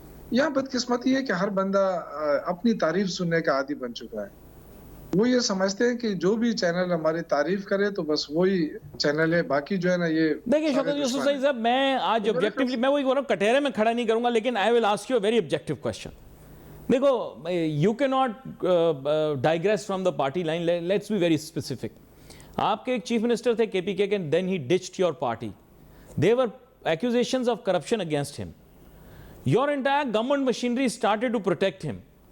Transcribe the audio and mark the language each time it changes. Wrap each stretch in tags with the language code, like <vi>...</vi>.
<ur>یہاں بدقسمتی ہے کہ ہر بندہ اپنی تعریف سننے کا عادی بن چکا ہے. وہ یہ سمجھتے ہیں کہ جو بھی چینل ہماری تعریف کرے تو بس وہی چینل ہے, باقی جو ہے نا یہ دیکھیں شوکت یوسف سعید صاحب, میں آج آبجیکٹیولی میں وہی بول رہا ہوں, کٹہرے میں کھڑا نہیں کروں گا, لیکن</ur> <en>I will ask you a very objective question. دیکھو, you cannot digress from the party line. Let's be very specific.</en> <ur>آپ کے ایک چیف منسٹر تھے KPK کے,</ur> <en>then he ditched your party. There were accusations of corruption against him. Your entire government machinery started to protect him.</en>